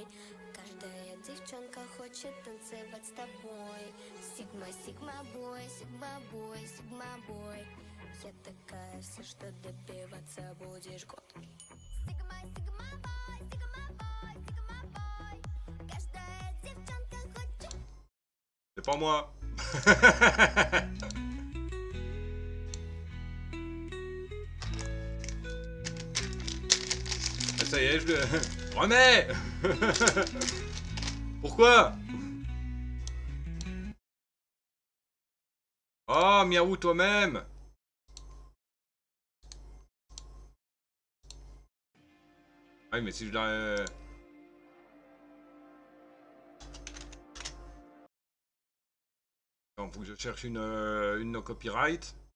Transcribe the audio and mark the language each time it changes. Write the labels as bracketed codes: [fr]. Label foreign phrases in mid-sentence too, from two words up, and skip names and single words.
[ru] Каждая девчонка хочет танцевать с тобой. [en] Sigma boy. [ru] Я такая вся, что добиваться будешь год. [en] Sigma boy. [ru] Каждая девчонка хочет. [fr] C'est pas moi. Ça y est, je le... Remets. Pourquoi? Oh, miaou toi-même. Ah oui, mais si je la... Attends, faut que je cherche une [en] no copyright.